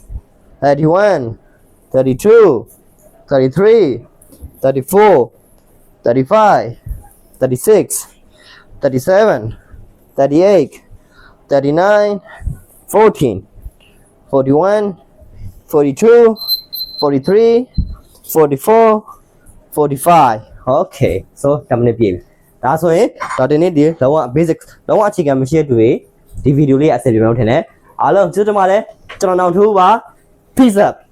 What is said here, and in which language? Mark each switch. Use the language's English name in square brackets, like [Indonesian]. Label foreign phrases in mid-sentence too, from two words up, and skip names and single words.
[Burmese] 31 32 33 34 35 36 37 38 39 40 41 42 43 44 45 [English] okay so 10 minute [Burmese] ပြည့်ပြီဒါဆိုရင်တော့ဒီနေ့ဒီလောက basic လောကအခြေခံမရှိတဲ့တွေဒီဗီဒီယိုလေးအဆင်ပြေမယ်လို့ထင်တယ်အားလုံးကျေးဇူးတင်ပါတယ်ကျွန်တော်နောက်ထူးပါ [English] peace up